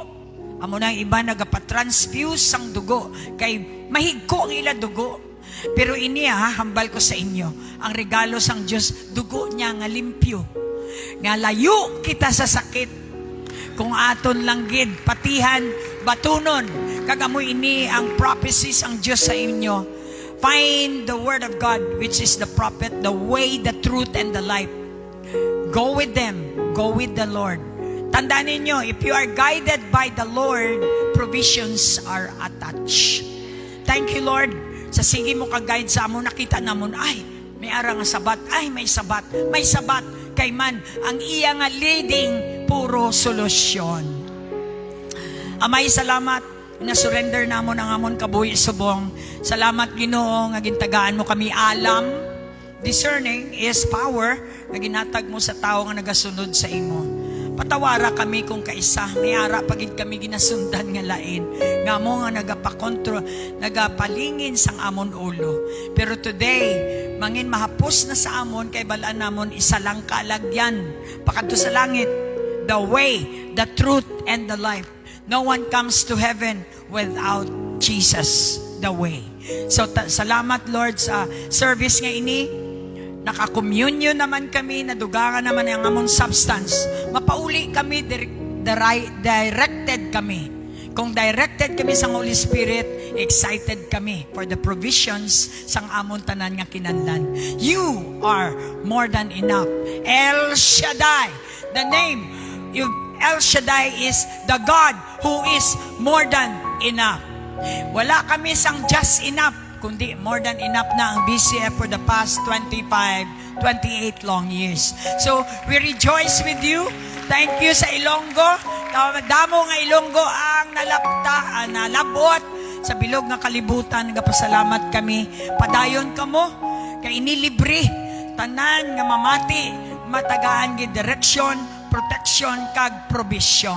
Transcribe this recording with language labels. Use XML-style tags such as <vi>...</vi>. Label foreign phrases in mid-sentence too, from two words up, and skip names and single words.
<hil>Amo na iba nagapatransfuse sang dugo kay mahigko ang ila dugo. Pero ini hambal ko sa inyo, ang regalo sang Dios, dugo niya nga limpyo, nga layo kita sa sakit. Kung aton lang gid patihan, batunon, kagamoy ini ang prophecies ang Dios sa inyo.</hil> <en>Find the word of God, which is the prophet, the way, the truth, and the life. Go with them. Go with the Lord.</en> <hil>Tandaan ninyo,</hil> <en>if you are guided by the Lord, provisions are attached. Thank you, Lord.</en> <hil>Sa sige mo ka-guide sa amon, nakita namon, ay, may ara nga sabat, ay, may sabat. May sabat kay man, ang iya nga leading, puro solusyon. Amay, salamat. Na-surrender namon ang amon kabuhi subong. Salamat, Ginoo, nga gintagaan mo kami alam.</hil> <en>Discerning is power</en> <hil>nga ginatag mo sa tao nga nagasunod sa imo. Patawara kami kung kaisa, may ara pagid kami ginasundan nga lain. Nga mo nga nagapakontro, nagapalingin sang amon ulo. Pero today, mangin mahapos na sa amon, kay balaan namon isa lang kalagyan. Pakadto sa langit,</hil> <en>the way, the truth, and the life. No one comes to heaven without Jesus, the way. So,</en> <hil>salamat Lord sa service nga ini. Naka-communion naman kami, nadugangan naman ang among substance. Mapauli kami, directed kami. Kung directed kami sa Holy Spirit, excited kami</hil> <en>for the provisions</en> <hil>sang amon tanan nga kinahanglan.</hil> <en>You are more than enough. El Shaddai, the name, El Shaddai is the God who is more than enough.</en> <hil>Wala kami sang</hil> <en>just enough, kundi more than enough</en> <hil>na ang</hil> <en>BCF for the past 28 long years. So, we rejoice with you. Thank you sa Ilonggo.</en> <hil>Damo nga Ilonggo ang nalabot sa bilog nga kalibutan. Nagapasalamat kami. Padayon ka mo, kay inilibre, tanan nga mamati, matagaan gi direksyon, protection, kag provision.</hil>